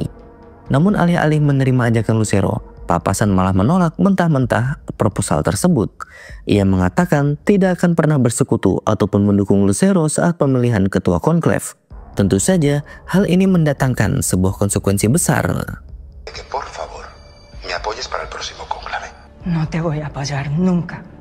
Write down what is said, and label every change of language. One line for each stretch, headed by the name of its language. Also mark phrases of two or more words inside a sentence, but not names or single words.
Indonesian: Namun alih-alih menerima ajakan Lucero, Papasan malah menolak mentah-mentah proposal tersebut. Ia mengatakan tidak akan pernah bersekutu ataupun mendukung Lucero saat pemilihan ketua konklave. Tentu saja, hal ini mendatangkan sebuah konsekuensi besar.
Spanish: Que por favor, me apoyes para el próximo conclave. No te voy a apoyar nunca.